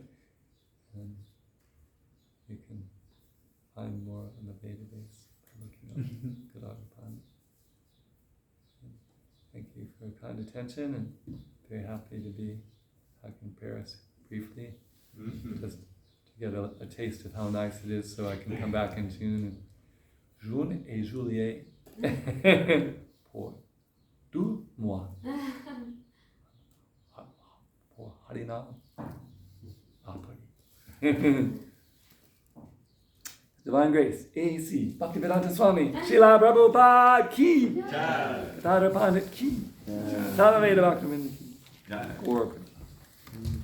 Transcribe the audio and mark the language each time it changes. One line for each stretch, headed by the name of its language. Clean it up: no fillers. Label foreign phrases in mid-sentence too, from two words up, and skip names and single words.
English: And you can find more on the database by looking up Gadadhar Pandit. Thank you for your kind attention, and very happy to be back in Paris briefly, just to get a taste of how nice it is, so I can come back in June
French: et juillet pour 2 mois pour Harinam à Paris.
English: Divine Grace, A.C. Bhaktivedanta Swami, Srila Prabhupada Ki, Gadadhar Pandit Ki, Sadhaveda Bhaktivinoda Ki, Gaura Prabhupada.